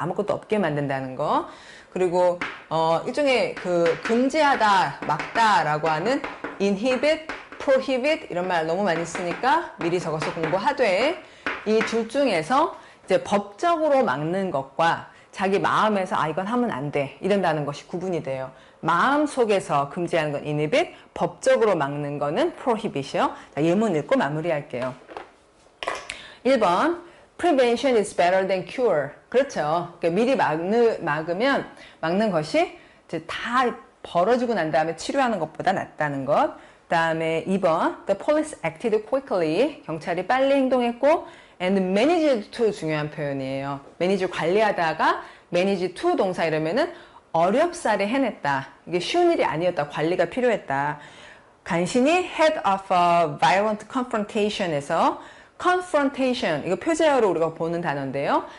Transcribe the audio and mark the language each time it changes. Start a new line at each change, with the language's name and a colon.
Korean: 아무것도 없게 만든다는 거. 그리고 일종의 그 금지하다, 막다라고 하는 inhibit, prohibit 이런 말 너무 많이 쓰니까 미리 적어서 공부하되 이 둘 중에서 이제 법적으로 막는 것과 자기 마음에서 이건 하면 안 돼 이런다는 것이 구분이 돼요. 마음 속에서 금지하는 건 inhibit, 법적으로 막는 거는 prohibit이요. 자, 예문 읽고 마무리할게요.
English: 1번 Prevention is better than cure.
Korean: 그렇죠. 그러니까 미리 막는 것이 이제 다 벌어지고 난 다음에 치료하는 것보다 낫다는 것.
English: 그 다음에 2번 The police acted quickly.
Korean: 경찰이 빨리 행동했고
English: and managed to
Korean: 중요한 표현이에요. manage 관리하다가 manage to 동사 이러면은 어렵사리 해냈다. 이게 쉬운 일이 아니었다. 관리가 필요했다. 간신히
English: head of a violent confrontation
Korean: 에서 confrontation, 이거 표제어로 우리가 보는 단어인데요.